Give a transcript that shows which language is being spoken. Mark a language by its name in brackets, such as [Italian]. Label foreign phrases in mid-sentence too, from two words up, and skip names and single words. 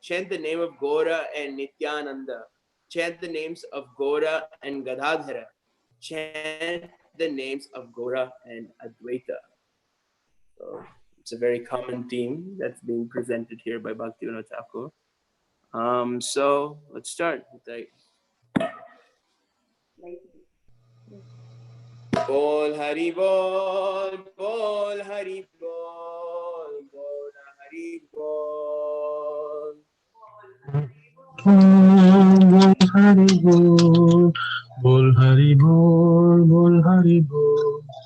[English] Chant the name of Gora and Nityananda. Chant the names of Gora and Gadadhara. Chant the names of Gora and Advaita. So it's a very common theme that's being presented here by Bhaktivinoda Thakur. So let's start. [Bangla] বল হরি বল, বল হরি বল, বল হরি বল. বল হরি বল, বল হরি বল, বল হরি বল.